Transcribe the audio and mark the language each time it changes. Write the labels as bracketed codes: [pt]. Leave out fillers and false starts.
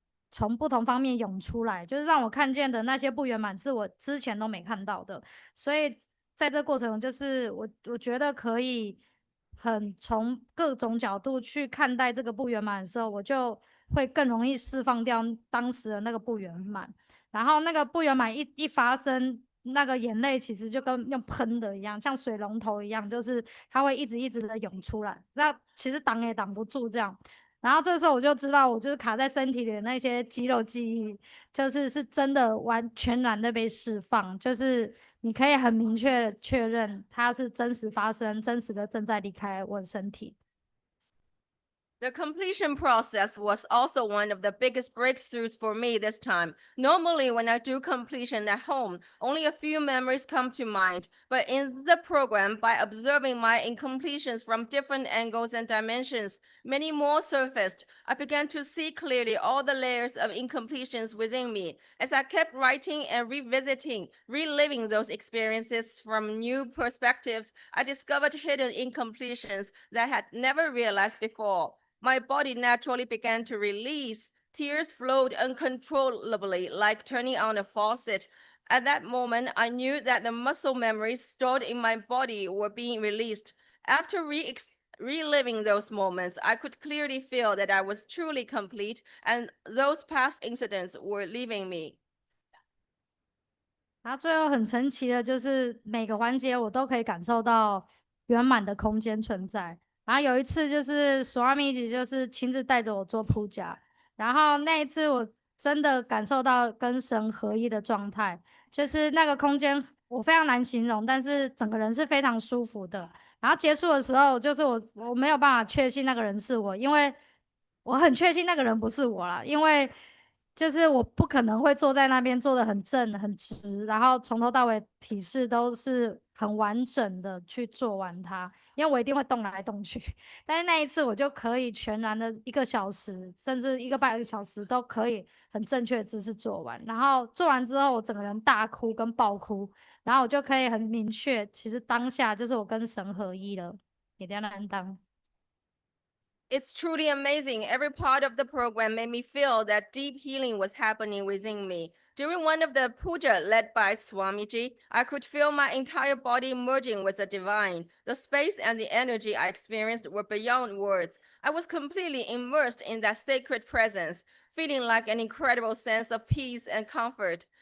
[zh] 从不同方面涌出来，就是让我看见的那些不圆满是我之前都没看到的，所以在这过程就是我觉得可以很从各种角度去看待这个不圆满的时候，我就会更容易释放掉当时的那个不圆满，然后那个不圆满一发生，那个眼泪其实就跟用喷的一样，像水龙头一样，就是它会一直一直的涌出来，那其实挡也挡不住这样。然后这时候我就知道，我就是卡在身体里的那些肌肉记忆，是真的全然的被释放，就是你可以很明确的确认它是真实发生，真实的正在离开我的身体。 [en] The completion process was also one of the biggest breakthroughs for me this time. Normally, when I do completion at home, only a few memories come to mind. But in the program, by observing my incompletions from different angles and dimensions, many more surfaced. I began to see clearly all the layers of incompletions within me. As I kept writing and revisiting, reliving those experiences from new perspectives, I discovered hidden incompletions that I had never realized before. My body naturally began to release. Tears flowed uncontrollably, like turning on a faucet. At that moment, I knew that the muscle memories stored in my body were being released. After reliving those moments, I could clearly feel that I was truly complete and those past incidents were leaving me. [zh] 然后最后很神奇的就是每个环节我都可以感受到圆满的空间存在。然后有一次就是索阿米姐就是亲自带着我做铺甲，然后那一次我真的感受到跟神合一的状态，就是那个空间我非常难形容，但是整个人是非常舒服的。然后结束的时候，就是我没有办法确信那个人是我，因为我很确信那个人不是我啦，因为就是我不可能会坐在那边坐得很正很直，然后从头到尾体式都是很完整的去做完它，因为我一定会动来动去。但是那一次我就可以全然的1个小时，甚至1个半小时都可以很正确的姿势做完。然后做完之后，我整个人大哭跟爆哭，然后我就可以很明确，其实当下就是我跟神合一了，也这样当。 [en] It's truly amazing. Every part of the program made me feel that deep healing was happening within me. During one of the puja led by Swamiji, I could feel my entire body merging with the divine. The space and the energy I experienced were beyond words. I was completely immersed in that sacred presence, feeling like an incredible sense of peace and comfort.